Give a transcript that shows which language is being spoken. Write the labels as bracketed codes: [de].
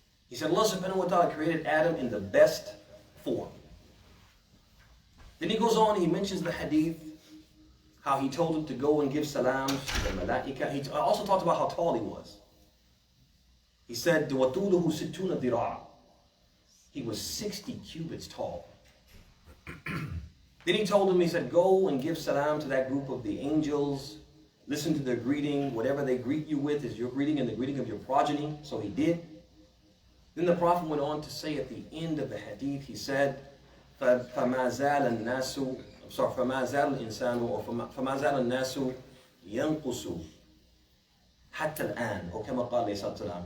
[en] He said, Allah subhanahu wa ta'ala created Adam in the best form. Then he goes on, he mentions the Hadith, how he told him to go and give salams to the malaika. He also talked about how tall he was. He said, [ar] وَطُولُهُ سِتُّونَ ذِرَاعًا. [en] He was 60 cubits tall. Then he told him, he said, go and give salam to that group of the angels. Listen to their greeting. Whatever they greet you with is your greeting and the greeting of your progeny. So he did. Then the Prophet went on to say at the end of the hadith, he said, [ar] فَمَا زَالَ النَّاسُ فَمَا زَالَ الْإِنسَانُ or فَمَا زَالَ النَّاسُ يَنْقُسُ حَتَّى الْآنِ or كَمَا قَالَ عَلَيْهِ السَّلَامُ.